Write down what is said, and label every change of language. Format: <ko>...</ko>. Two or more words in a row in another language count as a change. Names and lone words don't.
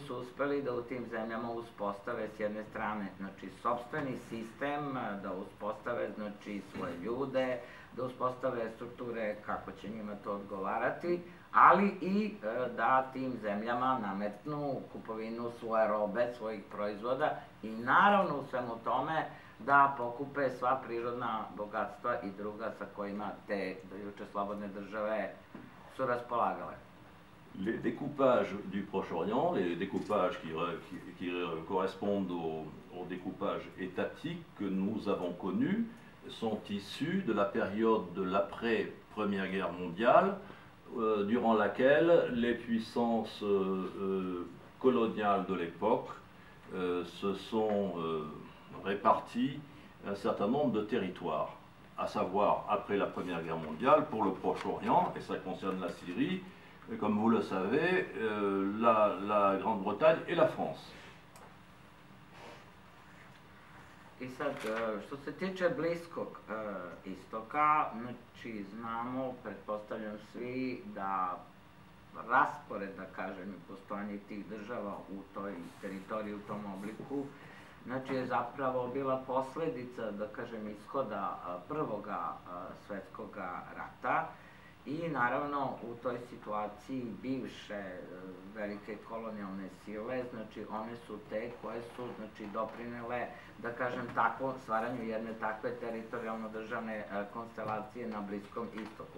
<sr>su uspeli da u tim zemljama uspostave s jedne strane, znači, sopstveni sistem, da uspostave, znači, svoje ljude, da uspostave strukture kako će njima to odgovarati, ali i da tim zemljama nametnu kupovinu svoje robe, svojih proizvoda i naravno u svemu tome da pokupe sva prirodna bogatstva i druga sa kojima te dojuče slobodne države su raspolagale.</sr> <fr>Les découpages du Proche-Orient, les découpages qui correspondent au découpage étatique que nous avons connu, sont issus de la période de l'après-Première Guerre mondiale, durant laquelle les puissances coloniales de l'époque se sont réparties un certain nombre de territoires, à savoir après la Première Guerre mondiale pour le Proche-Orient, et ça concerne la Syrie, comme vous le savez, la Grande-Bretagne et la France.</fr> <sr>I sad, što se tiče Bliskog istoka, znači znamo, pretpostavljam svi, da raspored, da kažem, postojanje tih država u toj teritoriji, u tom obliku, znači je zapravo bila posledica, da kažem, ishoda Prvoga svetskog rata i naravno u toj situaciji bivše velike kolonijalne sile, znači one su te koje su, znači, doprinele, da kažem, tako stvaranju jedne takve teritorijalno državne konstelacije na Bliskom istoku.</sr>